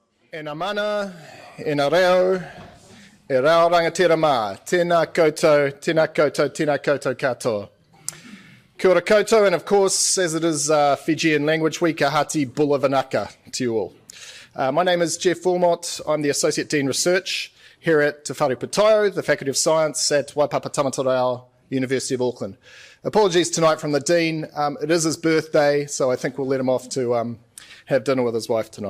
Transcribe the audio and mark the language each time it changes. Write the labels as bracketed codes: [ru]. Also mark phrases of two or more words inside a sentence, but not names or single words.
[mi] E ngā mana, e ngā reo, e rao rangatira mā, tēnā koutou, tēnā koutou, tēnā koutou katoa. Kia ora koutou, [en] and of course, as it is Fijian Language Week, [fj] a hati bula vanaka [en] to you all. My name is Jeff Wilmot. I'm the Associate Dean Research here at Te Whare Pūtaiao, the Faculty of Science at Waipapa Tamatarao, University of Auckland. Apologies tonight from the Dean. It is his birthday, so I think we'll let him off to have dinner with his wife tonight.